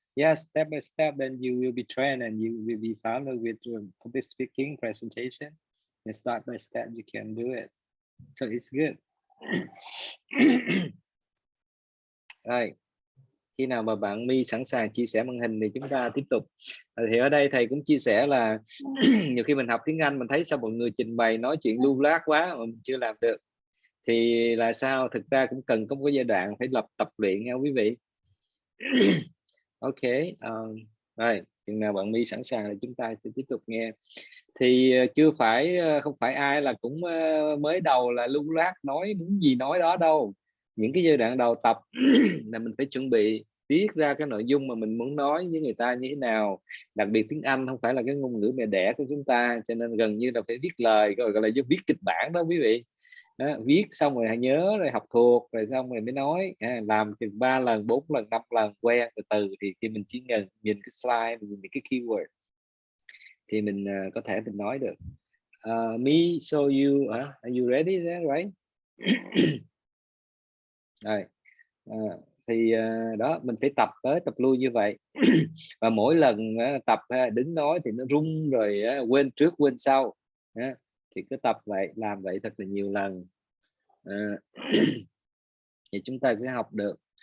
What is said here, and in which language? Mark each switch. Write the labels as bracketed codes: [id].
[en] Yeah, step by step, then you will be trained and you will be familiar with public speaking presentation. And step by step, you can do it. So it's good. [vi] Rồi, khi nào mà bạn My sẵn sàng chia sẻ màn hình thì chúng ta tiếp tục. Thì ở đây thầy cũng chia sẻ là nhiều khi mình học tiếng Anh mình thấy sao mọi người trình bày nói chuyện lưu loát quá mà mình chưa làm được thì là sao? Thực ra cũng cần có một cái giai đoạn phải tập luyện nha quý vị. Ok, rồi chừng nào bạn My sẵn sàng thì chúng ta sẽ tiếp tục nghe. Thì không phải ai là cũng mới đầu là lưu loát nói muốn gì nói đó đâu. Những cái giai đoạn đầu tập là mình phải chuẩn bị viết ra cái nội dung mà mình muốn nói với người ta như thế nào. Đặc biệt tiếng Anh không phải là cái ngôn ngữ mẹ đẻ của chúng ta, cho nên gần như là phải viết lời, gọi là viết kịch bản đó quý vị. Đó, viết xong rồi nhớ rồi học thuộc rồi xong rồi mới nói, làm chừng 3 lần 4 lần 5 lần quen từ từ thì khi mình chỉ nhìn cái slide, mình nhìn cái keyword thì mình có thể mình nói được. [en] Me, so you are you ready there, right? [vi] Rồi thì đó mình phải tập tới tập lui như vậy. Và mỗi lần tập đứng nói thì nó rung rồi quên trước quên sau, thì cứ tập vậy, làm vậy thật là nhiều lần thì chúng ta sẽ học được.